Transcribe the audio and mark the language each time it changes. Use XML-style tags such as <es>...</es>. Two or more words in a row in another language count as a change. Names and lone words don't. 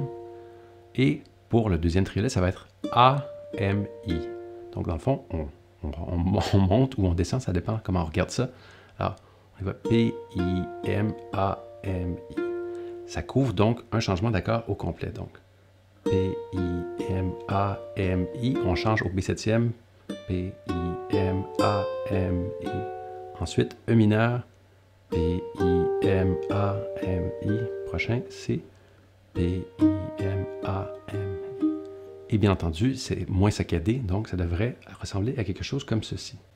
<fr>Et pour le deuxième triolet, ça va être A, M, I. Donc, dans le fond, on monte ou on descend, ça dépend comment on regarde ça. Alors, on va P, I, M, A, M, I. Ça couvre donc un changement d'accord au complet. Donc, P, I, M, A, M, I. On change au B7e. P, I, M, A, M, I. Ensuite, E mineur. P, I, M, A, M, I. Prochain, C. P, I, M, A, M, I. Et bien entendu, c'est moins saccadé, donc ça devrait ressembler à quelque chose comme ceci.</fr>